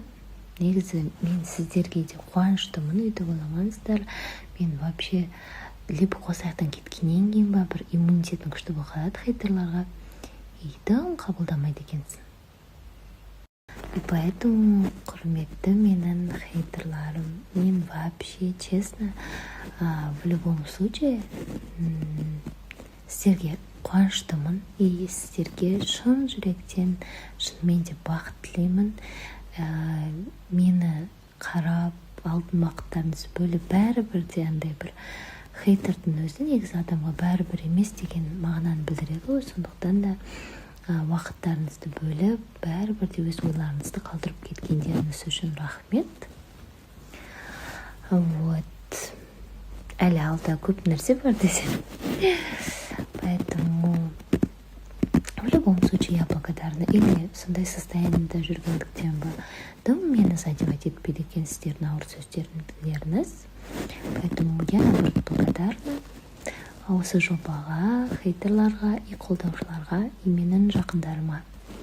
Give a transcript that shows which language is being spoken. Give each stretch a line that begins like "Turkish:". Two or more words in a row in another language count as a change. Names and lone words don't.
Kazakh: Негізі мен сіздерге де қуаныштымын, өйтіп ойламаңыздар. Мен
Russian: вообще либо
Kazakh: қосаяқтан кеткеннен кейін ба, бір иммунитетім күшті болып хейтерларға, үйдің қабылдамайды екенсің.
Russian: И поэтому,
Kazakh: құрметті менің хейтерларым, мен
Russian: вообще, честно, в любом случае,
Kazakh: сіздерге қуаныштымын, и сіздерге шын жүректен, шынымен де бақыт тілеймін. Мені қарап, алтын уақыттарыңызды бөліп, бәрібір де андай бір хейтердің өзі негізі адамға бәрібір емес деген мағынаны білдіреді ғой. Сондықтан да уақыттарыңызды бөліп, бәрібір де өз ойларыңызды қалдырып кеткендеріңіз үшін рахмет. Вот. Әлі алда көп нәрсе бар десем.
Russian: Поэтому в любом случае я благодарна.
Kazakh: Или сондай состояниеда жүргендіктен ба, мені задевать етпейді екен сіздердің ауыр сөздеріңіз.
Russian: Поэтому я наоборот благодарна
Kazakh: осы жобаға, хейтерларға и қолдаушыларға, и менің жақындарыма.